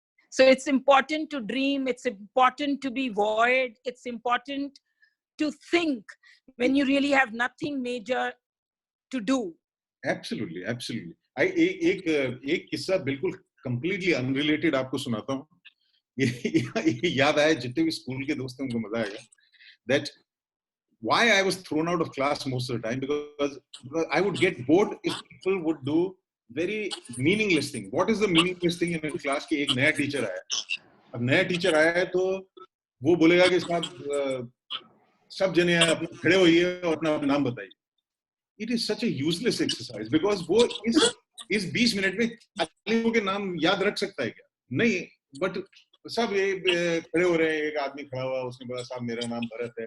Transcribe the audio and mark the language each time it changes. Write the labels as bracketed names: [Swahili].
[English] So it's important to dream, it's important to be void, it's important to think. when you really have nothing major to do. Absolutely, absolutely. [Hindi] एक किस्सा बिल्कुल [English] completely unrelated [Hindi] आपको सुनाता हूँ. ये याद आया, जितने भी स्कूल के दोस्त हैं उनको मजा आएगा. [English] That why I was thrown out of class most of the time, because I would get bored if people would do very meaningless thing. What is the meaningless thing in a class? [Hindi] कि एक नया teacher आया. अब नया teacher आया है तो वो बोलेगा कि साहब सब जने अपने खड़े होइए और अपना नाम बताइए. [English] It is such a useless exercise because [Hindi] वो इस 20 मिनट में लोगों के नाम याद रख सकता है क्या? नहीं, but सब ये खड़े हो रहे हैं. एक आदमी खड़ा हुआ, उसने बोला साहब मेरा नाम भरत है.